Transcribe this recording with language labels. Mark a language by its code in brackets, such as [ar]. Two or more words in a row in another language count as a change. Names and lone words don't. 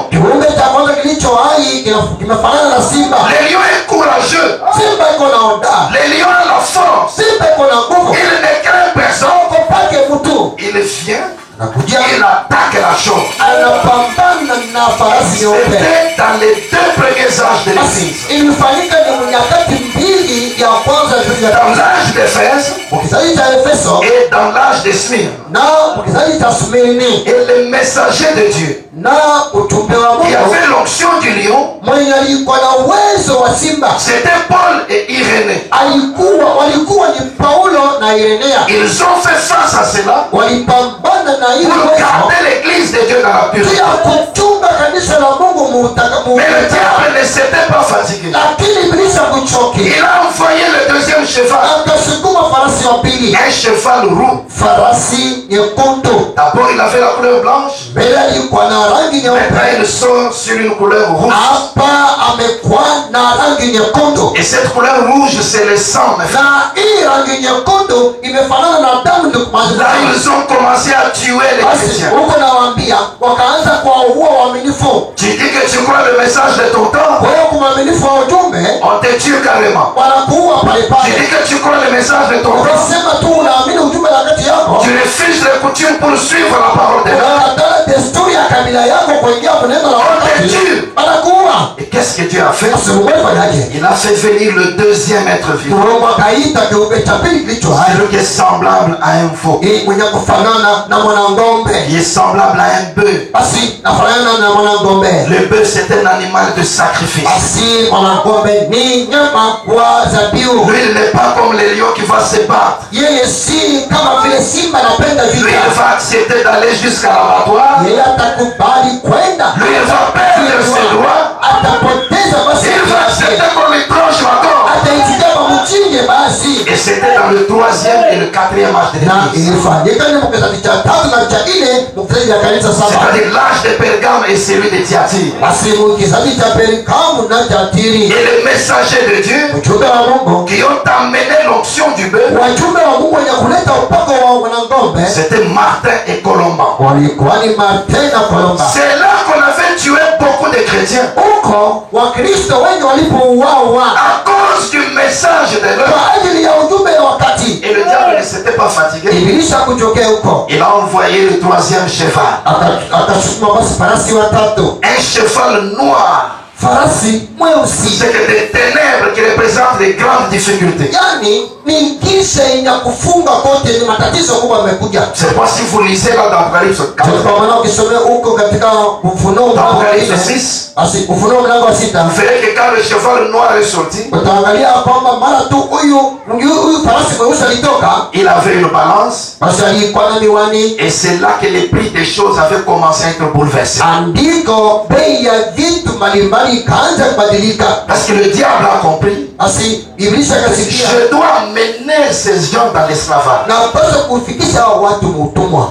[sw] Kiumbe cha kwanza kilicho hai kimefanana na simba. [fr] Le lion est courageux. [sw] Simba iko na hodari, [fr] Le lion a la force. [sw] simba iko na nguvu, [fr] Il ne craint personne. [sw] kopake mtu [fr] Il vient, [sw] nakujia, [fr] il attaque la chose. [sw] anapambana na farasi nyeupe. [fr] C'était dans les 2 premiers âges de [sw] Basi [fr] l'église. [sw] ilifanyika ni nyakati mbili ya kwanza ya [fr] Dans l'âge d'Éphèse [sw] kizazi cha Efeso [fr] et dans l'âge de Smyrne. [sw] na kizazi cha Smirni, [fr] Et le messager de Dieu, [sw] na ujumbe wa [fr] qui [sw] Mungu [fr] avait l'onction du lion, [sw] mwenye alikuwa na uwezo wa simba [fr] c'était Paul et Irénée. [sw] walikuwa ni Paulo na Irenea. [fr] Ils ont fait face à cela [sw] Walipambana na hiyo [fr] pour [sw] uwezo [fr] garder l'église de Dieu dans la pureté. [sw] pia kuchunga kanisa la Mungu [fr] Mais le diable ne s'était pas fatigué. [sw] lakini ibilisi akuchoki, [fr] Il a envoyé le deuxième cheval, [sw] akasukuma farasi wa pili, [fr] un cheval roux. [sw] farasi nyekundu. [fr] D'abord, il avait la couleur blanche. [sw] Mbele alikuwa na rangi nyeupe, [fr] Maintenant, il sort sur une couleur rouge. [sw] hapa amekuwa na rangi nyekundu, [fr] Et cette couleur rouge, c'est le sang. mes frères. [sw] na hii rangi nyekundu imefanana na damu. Ndio [fr] Là, ils ont commencé à tuer les [sw] basi [fr] chrétiens. [sw] huko nawaambia, wakaanza kuwaua waaminifu. [fr] Tu dis que tu crois le message de ton temps, [sw] Kwa hiyo kumwaminifu wa ujumbe [fr] on te tue carrément. [sw] wanakuua pale [fr] Tu [sw] pale. [fr] dis que tu crois le message de ton temps, [sw] Ukisema tu unaamini ujumbe la kati yako, [fr] tu refuses les coutumes pour suivre la parole de Dieu. [sw] unakataa desturi ya kabila yako kuingia kwa neno la wakati, wanakuua. [fr] Et qu'est-ce que Dieu a fait? [sw] Basi Mungu alifanyaje? [fr] Il a fait venir le deuxième être vivant. [sw] Mungu akaita kiumbe cha pili kilicho hai, [fr] Celui qui est semblable à un veau. [sw] ili mwenye kufanana na mwanang'ombe. [fr] Il est semblable à un bœuf. [sw] Basi nafanana na mwanang'ombe. [fr] Le bœuf, c'est un animal de sacrifice. [sw] Basi mwanang'ombe ni nyama wa dhabihu. [fr] Lui, il n'est pas comme le lion qui va se battre. [sw] Yeye si kama vile simba anapenda [fr] Lui, il [sw] vita. [fr] va accepter d'aller jusqu'à l'abattoir. [sw] Yeye atakubali kwenda, [fr] Lui, il va perdre ses droits. [sw] atapoteza basi [fr] Il va accepter qu'on lui tranche la gorge. [sw] ataitikia mchinje Ibilisi. [fr] Et c'était dans le 3e et le 4e âge de [sw] Na [fr] l'Église. [sw] ilifanyika ni mkizazi cha 3 na cha 4 mkizazi ya kanisa 7. [fr] C'est-à-dire l'âge de Pergame et celui de Thyatire. [sw] Basi mkizazi cha Pergamu na cha Tiri. [fr] Et les messagers de Dieu [sw] Ujumbe wa Mungu. [fr] qui ont amené l'onction du bœuf, [sw] Wajumbe wa Mungu wenye kuleta upako wa mwanangombe. [fr] c'était Martin et Colomban. [sw] Walikuwa ni Martin na Kolomba. [fr] C'est là qu'on avait tué beaucoup de chrétiens. [sw] Huko Wakristo wengi walipouawa [fr] À cause du message de l'heure. [sw] kwa ajili ya ujumbe wa wakati. [fr] Et le diable ne s'était pas fatigué. [sw] Ibilisi hakujokea huko. [fr] Il a envoyé le 3e cheval. [sw] Akachukua basi farasi watatu. [fr] Un cheval noir. [sw] Farasi mweusi. [fr] C'est que des ténèbres qui représentent les grandes difficultés. [sw] Yani ni kisha yenye kufunga kote, ni matatizo kubwa yamekuja. [fr] C'est pas si vous lisez là dans Apocalypse 4. [sw] Kwa maana ukisomea huko katika Ufunuo mlango wa 6, basi Ufunuo mlango wa 6, [fr] Vous verrez que quand le cheval noir est sorti, [sw] utaangalia kwamba mara tu huyu farasi mweusi alitoka, [fr] il avait une balance. [sw] basi alikuwa na miwani. [fr] Et c'est là que les prix des choses avaient commencé à être bouleversés. [sw] Andiko bei ya vitu mbalimbali ikaanza kubadilika. [fr] Parce que le diable a compris. [sw] Basi Ibilisi akasikia, [fr] Je dois mener ces gens dans l'esclavage. [sw] na paswa kufikisha hao watu utumwa.